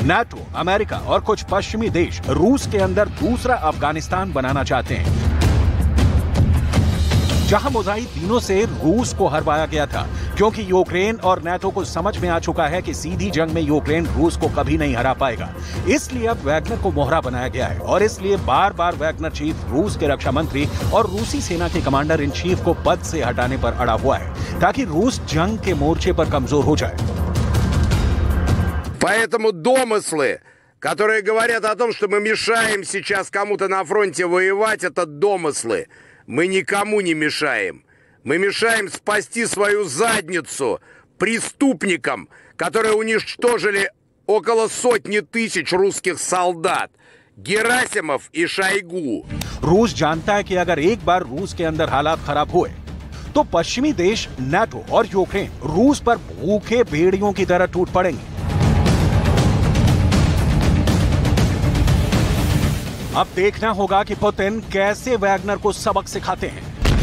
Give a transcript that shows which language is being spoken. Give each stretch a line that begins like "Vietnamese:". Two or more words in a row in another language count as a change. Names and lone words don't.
Hindi: नाटो, अमेरिका और कुछ पश्चिमी देश रूस के अंदर दूसरा अफगानिस्तान बनाना चाहते हैं, जहां मुजाहिदीनों से रूस को हरवाया गया था, क्योंकि यूक्रेन और नाटो को समझ में आ चुका है कि सीधी जंग में यूक्रेन रूस को कभी नहीं हरा पाएगा। इसलिए अब वैगनर को मोहरा बनाया गया है और इसलिए बार बार वैगनर चीफ रूस के रक्षा मंत्री और रूसी सेना के
English: commander in chief
Hindi: को पद से हटाने पर अड़ा हुआ है, ताकि रूस जंग के मोर्चे पर कमजोर हो जाए।
Russian: Поэтому домыслы, которые говорят о том, что мы мешаем сейчас кому-то на фронте воевать, это домыслы. Мы никому не мешаем. Мы мешаем спасти свою задницу преступникам, которые уничтожили около 100 тысяч русских солдат. Герасимов и Шойгу.
Hindi: रूस जानता है कि अगर एक बार रूस के अंदर हालात खराब हुए तो पश्चिमी देश, नाटो और यूक्रेन रूस पर भूखे भेड़ियों की तरह टूट पड़ेंगे। अब देखना होगा कि पुतिन कैसे वैगनर को सबक सिखाते हैं।